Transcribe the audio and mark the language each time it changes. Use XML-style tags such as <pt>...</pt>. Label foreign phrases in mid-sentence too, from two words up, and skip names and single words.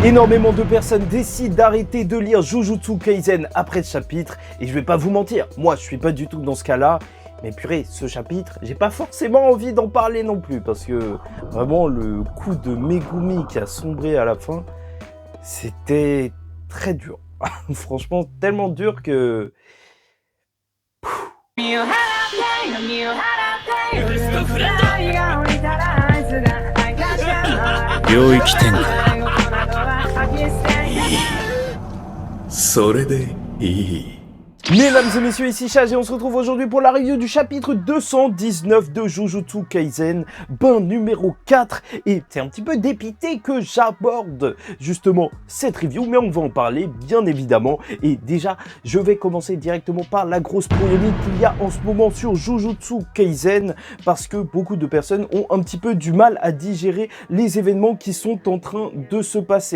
<fr>Énormément de personnes décident d'arrêter de lire Jujutsu Kaisen après ce chapitre, et je vais pas vous mentir, moi je suis pas du tout dans ce cas-là, mais purée, ce chapitre, j'ai pas forcément envie d'en parler non plus, parce que vraiment le coup de Megumi qui a sombré à la fin, c'était très dur. Franchement, tellement dur que...</fr> <ja>領域展開それでいい</ja> <fr>Mesdames et messieurs, ici Chage et on se retrouve aujourd'hui pour la review du chapitre 219 de Jujutsu Kaisen, bain numéro 4. Et c'est un petit peu dépité que j'aborde justement cette review, mais on va en parler bien évidemment. Et déjà, je vais commencer directement par la grosse polémique qu'il y a en ce moment sur Jujutsu Kaisen, parce que beaucoup de personnes ont un petit peu du mal à digérer les événements qui sont en train de se passer.</fr>